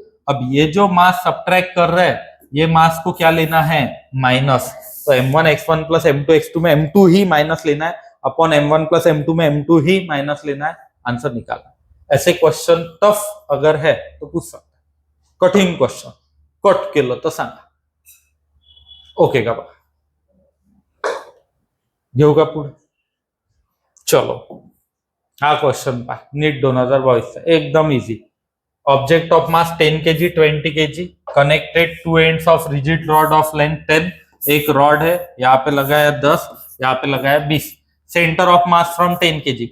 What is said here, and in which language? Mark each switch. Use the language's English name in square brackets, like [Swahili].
[Hindi] अब ये जो मास सब्ट्रैक्ट कर रहा है ये मास को क्या लेना है माइनस, तो m1 x1 plus m2 x2 में m2 ही माइनस लेना है, अपॉन m1 प्लस m2 में m2 ही माइनस लेना है, आंसर निकालना। ऐसे क्वेश्चन टफ अगर है तो पूछ सकते, [Marathi] कठीण क्वेश्चन कट केलं तर सांगा। ओके का बा। घेऊ का पुढे? चलो हा क्वेश्चन पहा, नीट 2022 एकदम easy. [English] Object of mass 10 kg 20 kg connected to ends of rigid rod of length 10. [Hindi] एक रॉड है, यहाँ पे लगाया 10, यहाँ पे लगाया 20. [English] Centre of mass from 10 kg.